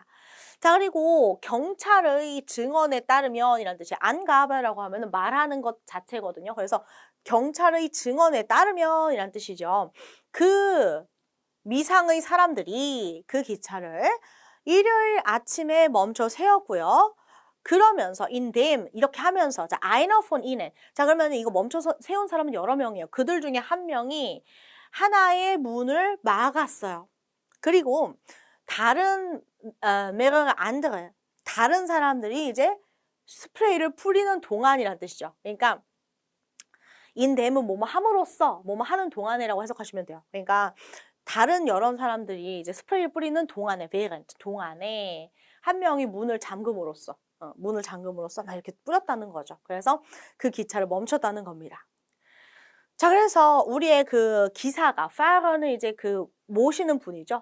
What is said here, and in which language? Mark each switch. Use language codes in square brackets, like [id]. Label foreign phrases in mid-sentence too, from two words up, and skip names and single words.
[ko] 자, 그리고 경찰의 증언에 따르면 이란 뜻이 안가베라고 하면 말하는 것 자체거든요. 그래서 경찰의 증언에 따르면 이란 뜻이죠. 그 미상의 사람들이 그 기차를 일요일 아침에 멈춰 세웠고요. 그러면서 [de] in dem [ko] 이렇게 하면서 자, [de] einer von ihnen. [ko] 자, 그러면 이거 멈춰서 세운 사람은 여러 명이에요. 그들 중에 한 명이 하나의 문을 막았어요. 그리고 다른 [de] mehrere andere [ko] 다른 사람들이 이제 스프레이를 뿌리는 동안이라는 뜻이죠. 그러니까 [de] in dem [ko] 은 뭐뭐 함으로써 뭐뭐 하는 동안이라고 해석하시면 돼요. 그러니까 다른 여러 사람들이 이제 스프레이를 뿌리는 동안에 während 동안에 한 명이 문을 잠금으로써 막 이렇게 뿌렸다는 거죠. 그래서 그 기차를 멈췄다는 겁니다. 자, 그래서 우리의 그 기사가 Fahrer는 이제 그 모시는 분이죠.